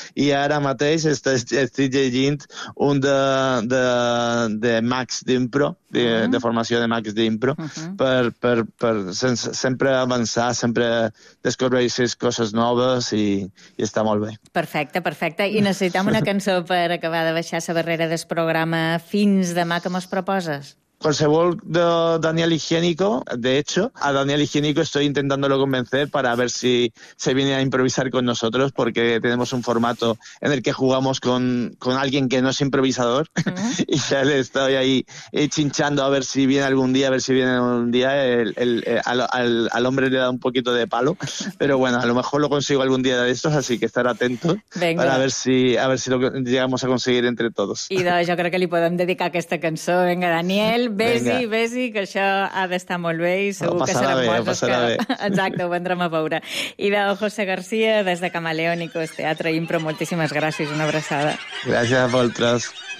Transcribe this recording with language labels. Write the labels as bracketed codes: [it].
[ca] I ara mateix estic llegint un de Max d'impro, de formació de Max d'impro, per sempre avançar, sempre descobrir les coses noves i està molt bé. Perfecte, perfecte. I necessitem una cançó per acabar de baixar la barrera del programa. Fins demà, que mos proposes? [es] Qualsevol Daniel Higiénico, de hecho, a Daniel Higiénico estoy intentándolo convencer para ver si se viene a improvisar con nosotros, porque tenemos un formato en el que jugamos con alguien que no es improvisador, y ya le estoy ahí chinchando a ver si viene algún día, a ver si viene algún día. Al hombre le da un poquito de palo, pero bueno, a lo mejor lo consigo algún día de estos, así que estar atento. Venga. Para a ver si lo llegamos a conseguir entre todos. [ca] I doncs, jo crec que li podem dedicar aquesta cançó. Venga, Daniel. Ves-hi, que això ha d'estar molt bé i segur que seran moltes. Exacte, ho vendrem a veure. I de José García, des de Camaleónicos, Teatre Impro, moltíssimes gràcies, una abraçada. Gràcies a vosaltres.